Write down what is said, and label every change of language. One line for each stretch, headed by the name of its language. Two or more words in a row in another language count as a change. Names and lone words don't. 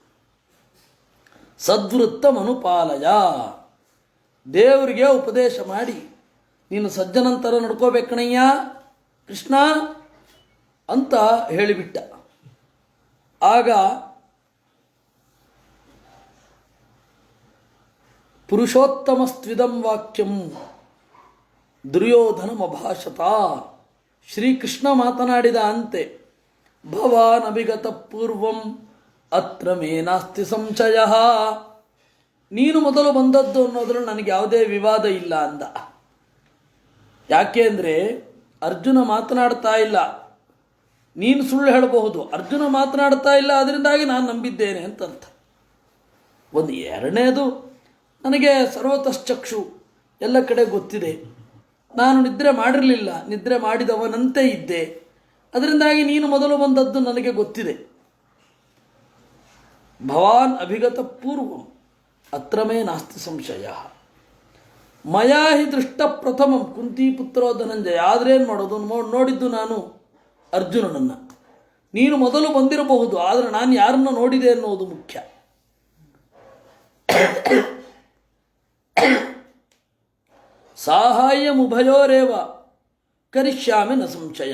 Sanskrit: ಸದ್ವೃತ್ತ ಮನುಪಾಲಯ,
Kannada: ದೇವರಿಗೆ ಉಪದೇಶ ಮಾಡಿ ನೀನು ಸಜ್ಜನಂತರ ನಡ್ಕೋಬೇಕಣಯ್ಯ ಕೃಷ್ಣ ಅಂತ ಹೇಳಿಬಿಟ್ಟ.
Sanskrit: ಆಗ ಪುರುಷೋತ್ತಮಸ್ತ್ವಿದಂ ವಾಕ್ಯಂ ದುರ್ಯೋಧನಮಭಾಷತ.
Kannada: ಶ್ರೀಕೃಷ್ಣ ಮಾತನಾಡಿದ ಅಂತೆ,
Sanskrit: ಭವಾನ್ ಅಭಿಗತ ಪೂರ್ವಂ ಅತ್ರ ಮೇ ನಾಸ್ತಿ ಸಂಶಯ.
Kannada: ನೀನು ಮೊದಲು ಬಂದದ್ದು ಅನ್ನೋದ್ರಲ್ಲಿ ನನಗೆ ಯಾವುದೇ ವಿವಾದ ಇಲ್ಲ ಅಂದ. ಯಾಕೆ ಅಂದರೆ ಅರ್ಜುನ ಮಾತನಾಡ್ತಾ ಇಲ್ಲ, ನೀನು ಸುಳ್ಳು ಹೇಳಬಹುದು. ಅರ್ಜುನ ಮಾತನಾಡ್ತಾ ಇಲ್ಲ, ಅದರಿಂದಾಗಿ ನಾನು ನಂಬಿದ್ದೇನೆ ಅಂತ ಅರ್ಥ. ಒಂದು ಎರಡನೇದು, ನನಗೆ ಸರ್ವತಶ್ಚಕ್ಷು, ಎಲ್ಲ ಕಡೆ ಗೊತ್ತಿದೆ. ನಾನು ನಿದ್ರೆ ಮಾಡಿರಲಿಲ್ಲ, ನಿದ್ರೆ ಮಾಡಿದವನಂತೆ ಇದ್ದೆ, ಅದರಿಂದಾಗಿ ನೀನು ಮೊದಲು ಬಂದದ್ದು ನನಗೆ ಗೊತ್ತಿದೆ.
Sanskrit: ಭವಾನ್ ಅಭಿಗತ ಪೂರ್ವಂ ಅತ್ರ ಮೇ ನಾಸ್ತಿ ಸಂಶಯ. ಮಯಾ ಹಿ ದೃಷ್ಟ ಪ್ರಥಮಂ ಕುಂತಿ ಪುತ್ರೋ ಧನಂಜಯ.
Kannada: ಆದ್ರೇನು ಮಾಡೋದು, ನೋಡಿದ್ದು ನಾನು ಅರ್ಜುನನನ್ನು. ನೀನು ಮೊದಲು ಬಂದಿರಬಹುದು, ಆದರೆ ನಾನು ಯಾರನ್ನ ನೋಡಿದೆ ಅನ್ನೋದು ಮುಖ್ಯ.
Sanskrit: ಸಾಹಾಯ್ಯಮುಭಯೋರೇವ ಕರಿಷ್ಯಾಮಿ ನ ಸಂಶಯ.